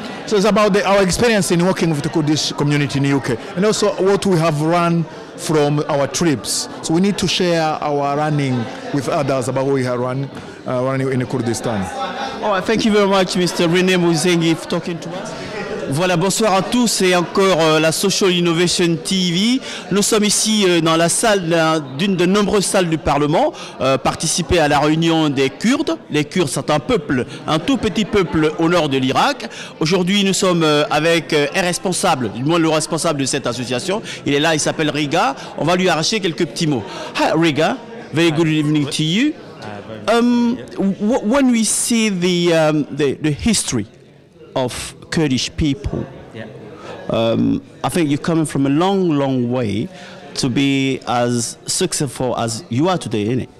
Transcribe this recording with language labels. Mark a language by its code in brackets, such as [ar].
[en] So it's about our experience in working with the Kurdish community in the UK, and also what we have run from our trips. So we need to share our running with others about what we have running in Kurdistan. All right, thank you very much, Mr. René Mouzengi, for talking to us. [fr] Voilà, bonsoir à tous et encore la Social Innovation TV. Nous sommes ici dans la salle d'une de nombreuses salles du Parlement, participer à la réunion des Kurdes. Les Kurdes sont un peuple, un tout petit peuple au nord de l'Irak. Aujourd'hui, nous sommes avec un responsable, du moins le responsable de cette association. Il est là, il s'appelle Riga. On va lui arracher quelques petits mots. [en] Hi Riga, very good evening to you. When we see the history of Kurdish people, I think you're coming from a long way to be as successful as you are today, isn't it?